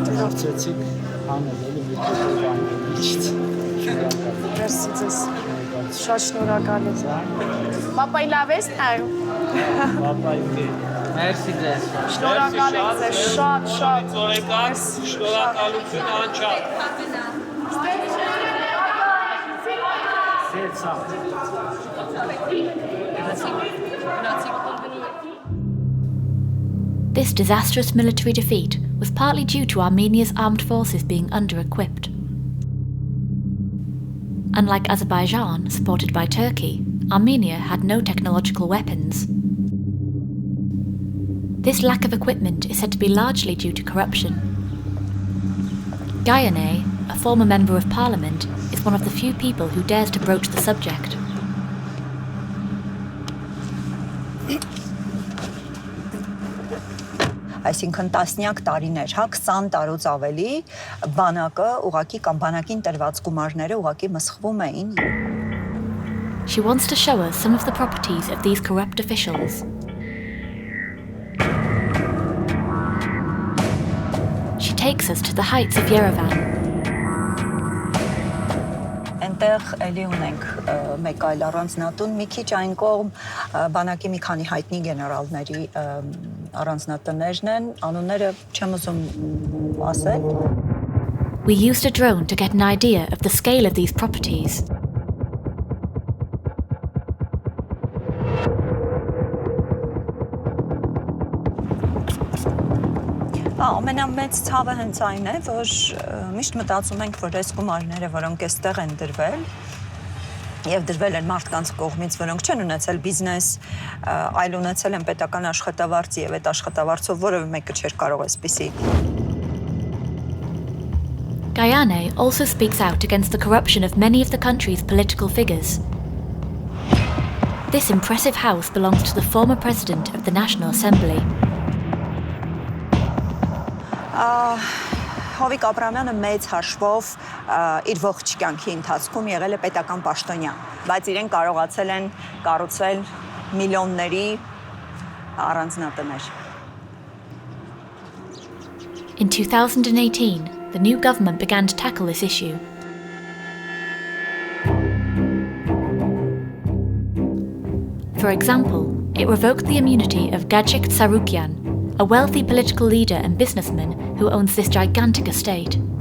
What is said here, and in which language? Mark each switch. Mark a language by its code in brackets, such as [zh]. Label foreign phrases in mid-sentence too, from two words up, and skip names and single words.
[hy] Փորձեցիք անել էլի մի փոքր բան միջից։ Շնորհակալ։ Մերսի ձեզ։ Շատ շնորհակալ եմ։ Պապայի լավ ես նայում։ Պապայի Մերսի ձեզ։ Շնորհակալ եմ ձեզ շատ։ Ծորեկան, շնորհակալություն անչափ։ [en] This disastrous military defeat was partly due to Armenia's armed forces being under-equipped. Unlike Azerbaijan, supported by Turkey, Armenia had no technological weapons. This lack of equipment is said to be largely due to corruption. Gayane, a former member of parliament, is one of the few people who dares to broach the subject. [hy] Այսինքն տասնյակ տարիներ, հա 20 տարուց ավելի բանակը ուղակի կամ բանակին տրված գումարները ուղակի մսխվում էին. [en] She wants to show us some of the properties of these corrupt officials. She takes us to the heights of Yerevan. [hy] Այնտեղ էլի ունենք մեկ այլ առանձնատուն, մի քիչ այն կողմ բանակի մի քանի հայտնի գեներալների առանձնատներն են, անունները չեմ ուզում ասել. [en] We used a drone to get an idea of the scale of these properties. [hy] Ամենամեծ ցավը հենց այն է, որ միշտ մտածում ենք, որ այս գումարները, որոնք այստեղ են դրվել, եւ դրվել են մարդկանց կողմից, որոնք չեն ունեցել բիզնես, այլ ունեցել են պետական աշխատավարձ եւ այդ աշխատավարձով որևէ մեկը չէր կարող այսպիսի. [en] Gayane also speaks out against the corruption of many of the country's political figures. This impressive house belongs to the former president of the National Assembly. [hy] Հովիկ Աբրամյանը մեծ հաշվով իր ողջ կյանքի ընթացքում եղել է պետական պաշտոնյա, բայց իրեն կարողացել են կառուցել միլիոնների առանձնատներ. [en] In 2018, the new government began to tackle this issue. For example, it revoked the immunity of Gajik Tsarukyan, a wealthy political leader and businessman who owns this gigantic estate.